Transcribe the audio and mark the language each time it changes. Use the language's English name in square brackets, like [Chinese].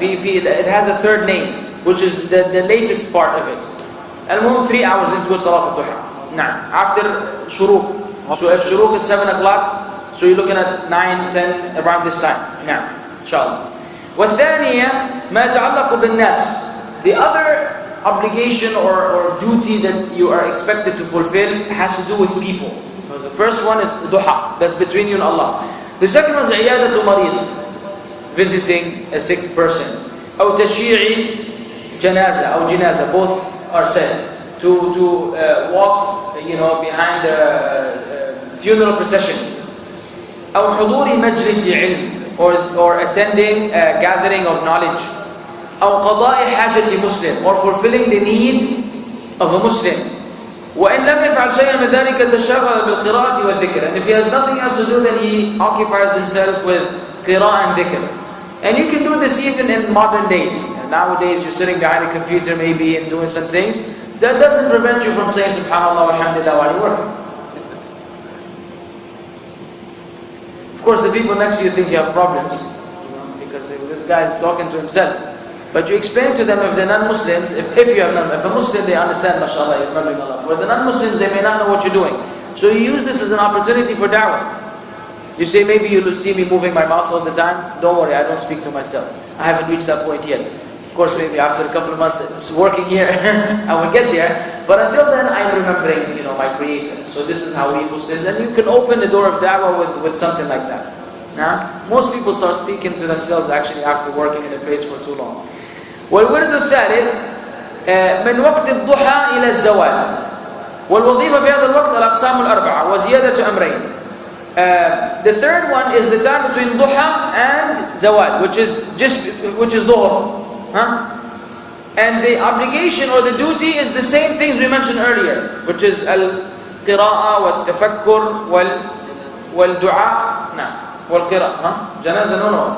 [English] It has a third name, which is the latest part of it. Al-Muhim, 3 hours into Salat al-Duha. After Shuruq. So if Shuruq is 7 o'clock, so you're looking at 9, 10, around this time. Inshallah. [Arabic] والثانية ما يتعلق بالناس. [English] The other obligation or duty that you are expected to fulfill has to do with people. So the first one is duha, that's between you and Allah. The second one is [Arabic] عيادة مريض, [English] visiting a sick person. [Arabic] أو تشييع جنازة أو جنازة, [English] both are said. To walk, behind a funeral procession. [Arabic] أو حضور مجلس علم, [English] or attending a gathering of knowledge. [Arabic] أو قضاء حاجة مسلم, [English] or fulfilling the need of a Muslim. [Arabic] وإن لم يفعل شيئا من ذلك تشغل بالقراءة والذكر. [English] And if he has nothing else to do, then he occupies himself with qira'ah and dhikr. And you can do this even in modern days. Nowadays you're sitting behind a computer maybe and doing some things. That doesn't prevent you from saying subhanallah walhamdulillah while you're working. Of course the people next to you think you have problems, because this guy is talking to himself. But you explain to them, if they're non-Muslims, if you have if a Muslim, they understand, mashallah, you're remembering Allah. For the non-Muslims, they may not know what you're doing. So you use this as an opportunity for da'wah. You say, maybe you'll see me moving my mouth all the time. Don't worry, I don't speak to myself. I haven't reached that point yet. Of course, maybe after a couple of months working here, I will get there. But until then, I'm remembering, my Creator. So this is how we Muslims, and you can open the door of da'wah with something like that. Now, most people start speaking to themselves actually after working in a place for too long. [Arabic] والورد الثالث من وقت الضحى إلى الزوال. والوظيفة في هذا الوقت الأقسام الأربعة وزيادة أمرين. [English] The third one is the time between duha and zawal, which is dhuhr. And the obligation or the duty is the same things we mentioned earlier, which is al-qira'ah wal-tafakkur wal-du'a. Wal-qira'ah. Janaza, no.